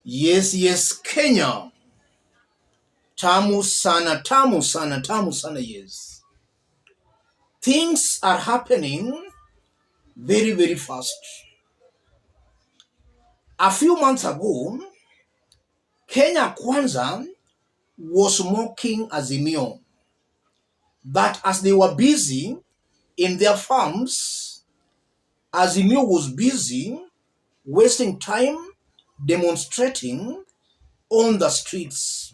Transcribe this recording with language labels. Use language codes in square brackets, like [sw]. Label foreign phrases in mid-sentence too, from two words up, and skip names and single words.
[en] Yes, yes, Kenya. [sw] Tamu sana, tamu sana, tamu sana, [en] yes. Things are happening very, very fast. A few months ago, Kenya Kwanza was mocking Azimio that as they were busy in their farms, Azimio was busy wasting time demonstrating on the streets.